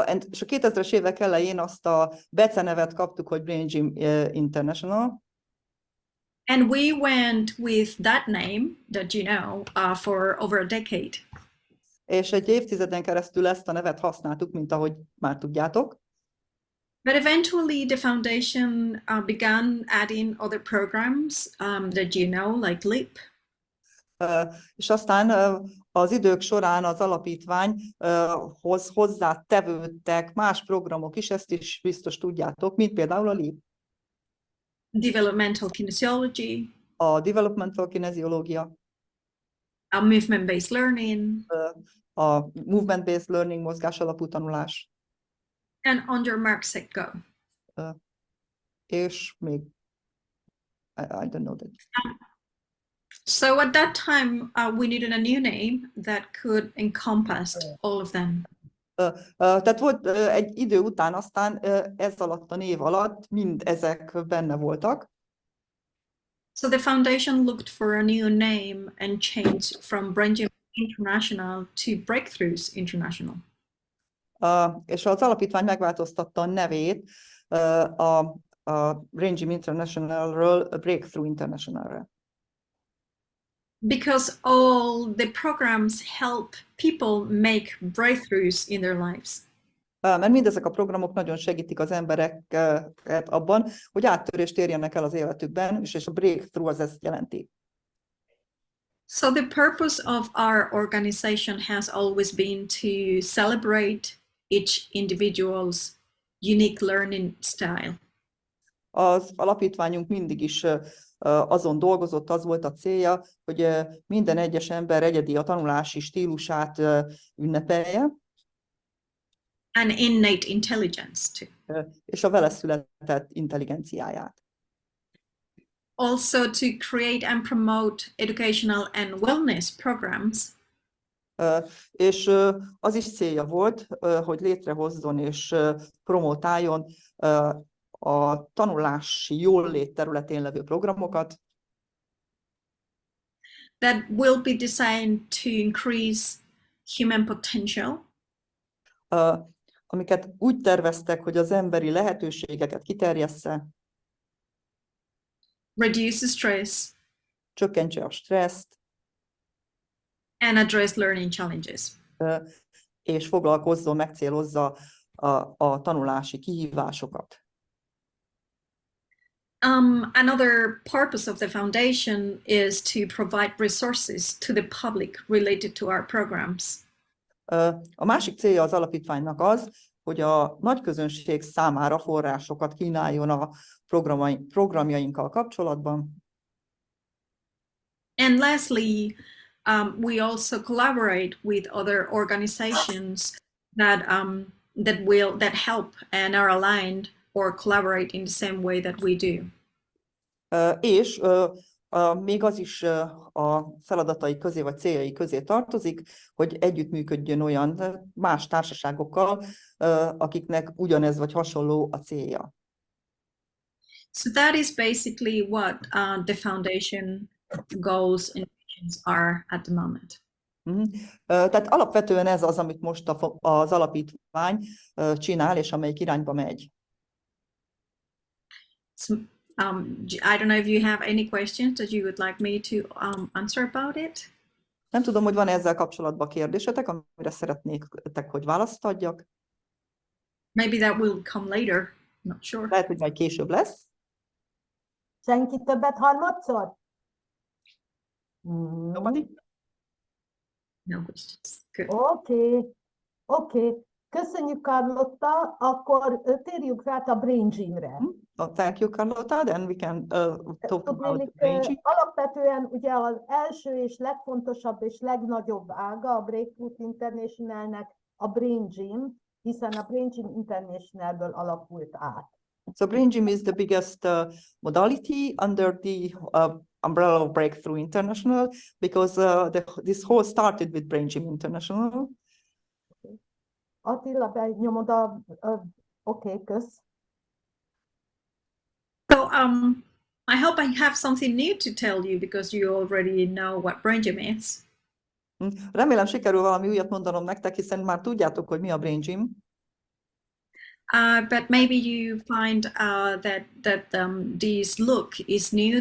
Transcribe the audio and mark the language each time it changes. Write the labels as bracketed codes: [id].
[hu] És a 2000-es évek elején azt a becenevet kaptuk, hogy Brain Gym International. [en] And we went with that name that you know for over a decade. [hu] És egy évtizeden keresztül ezt a nevet használtuk, mint ahogy már tudjátok. [en] But eventually the foundation began adding other programs that you know, like LEAP. [hu] És aztán az idők során az alapítványhoz hozzátevődtek más programok is, ezt is biztos tudjátok, mint például a LEAP. [en] Developmental Kinesiology. [hu] A Developmental Kinesiológia. A Movement-Based Learning. A Movement-Based Learning, mozgás alapú tanulás. [en] And On Your Mark, Set, Go. [hu] És még, [en] I don't know that. So at that time, we needed a new name that could encompass all of them. [hu] Tehát volt egy idő után, aztán ez alatt a név alatt mind ezek benne voltak. [en] So the foundation looked for a new name and changed from Brain Gym International to Breakthroughs International. [hu] És az alapítvány megváltoztatta a nevét a Brain Gym Internationalről a Breakthrough Internationalre. [en] Because all the programs help people make breakthroughs in their lives. [hu] Mert mindezek a programok nagyon segítik az embereket abban, hogy áttörést érjenek el az életükben, és a breakthrough az ezt jelenti. [en] So the purpose of our organization has always been to celebrate each individual's unique learning style. [hu] Az alapítványunk mindig is azon dolgozott, az volt a célja, hogy minden egyes ember egyedi a tanulási stílusát ünnepelje. [en] And innate intelligence too. [hu] És a vele született intelligenciáját. [en] Also to create and promote educational and wellness programs. [hu] És az is célja volt, hogy létrehozzon és promotáljon a tanulási jólét területén levő programokat. [en] That will be designed to increase human potential. [hu] Amiket úgy terveztek, hogy az emberi lehetőségeket kiterjessze. [en] Reduce stress. [hu] Csökkentse a stresszt. [en] And address learning challenges. [hu] És foglalkozzon, megcélozza a tanulási kihívásokat. [en] Another purpose of the foundation is to provide resources to the public related to our programs. [hu] A másik célja az alapítványnak az, hogy a nagy közönség számára forrásokat kínáljon a programjainkkal kapcsolatban. [en] And lastly, we also collaborate with other organizations that help and are aligned or collaborate in the same way that we do. [hu] És még az is a feladatai közé vagy céljai közé tartozik, hogy együttműködjön olyan más társaságokkal, akiknek ugyanez vagy hasonló a célja. [en] So that is basically what the foundation goals and visions are at the moment. [hu] Tehát alapvetően ez az, amit most az alapítvány csinál, és amelyik irányba megy. [en] So, I don't know if you have any questions that you would like me to answer about it. [hu] Nem tudom, hogy van ezzel kapcsolatban kérdésetek, amire szeretnétek, hogy választ adjak. [en] Maybe that will come later. Not sure. [hu] Lehet, hogy majd később lesz. Senki többet harmadszor? [en] Nobody? No questions. Good. [hu] Oké. Köszönjük, Carlotta. Akkor térjünk rá a Brain Gymre. [en] Thank you, Carlotta. Then we can talk about the Brain Gym. [hu] Alapvetően ugye az első és legfontosabb és legnagyobb ága a Breakthrough Internationalnek a Brain Gym, hiszen a Brain Gym Internationalből alakult át. [en] So Brain Gym is the biggest modality under the umbrella of Breakthrough International, because this whole started with Brain Gym International. [hu] Attila, benyomod oké, kösz. [en] So I hope I have something new to tell you because you already know what Brain Gym is. [hu] Remélem sikerül valami újat mondanom nektek, hiszen már tudjátok, hogy mi a Brain Gym. [en] But maybe you find that this look is new.